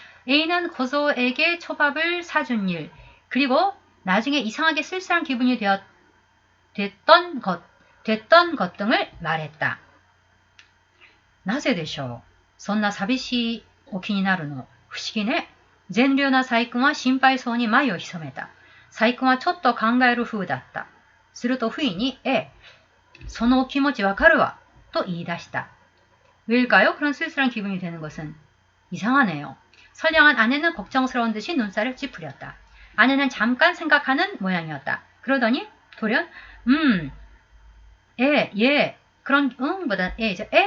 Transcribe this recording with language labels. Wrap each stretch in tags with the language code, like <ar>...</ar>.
<ko>A는 고소에게 초밥을 사준 일, 그리고 나중에 이상하게 쓸쓸한 기분이 됐던 것 등을 말했다.</ko> <ja>なぜでしょう? そんな寂しいお気になるの?不思議ね。善良な細君は心配そうに眉を潜めた。細君はちょっと考える風だった。すると不意に、そのお気持ちわかるわ。と言い出した.</ja> <ko>왜일까요? 그런 쓸쓸한 기분이 되는 것은 이상하네요. 선량한 아내는 걱정스러운 듯이 눈살을 찌푸렸다. 아내는 잠깐 생각하는 모양이었다. 그러더니 돌연 예, 그런 보단 예죠.</ko>